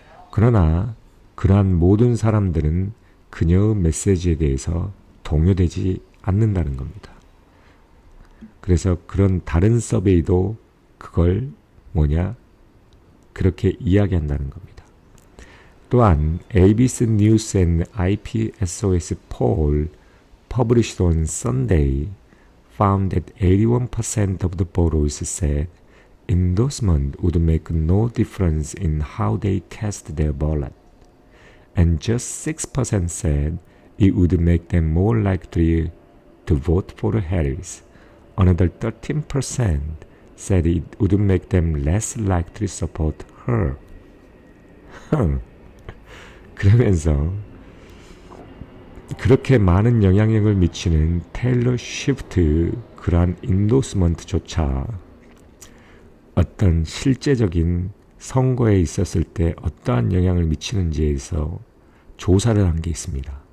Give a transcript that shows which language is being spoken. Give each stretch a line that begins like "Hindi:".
Korean: 그러나 그러한 모든 사람들은 그녀의 메시지에 대해서 동요되지 않는다는 겁니다. 그래서 그런 다른 서베이도 그걸 그렇게 이야기한다는 겁니다. 또한
English: ABC News and IPSOS poll published on Sunday found that 81% of the voters said endorsement would make no difference in how they cast their ballot, and just 6% said it would make them more likely to vote for Harris. Another 13% said it would make them less likely to support her.
Korean: 그러면서 그렇게 많은 영향력을 미치는 테일러 스위프트 그러한 인도스먼트조차 어떤 실제적인 선거에 있었을 때 어떠한 영향을 미치는지에 대해서 조사를 한 게 있습니다.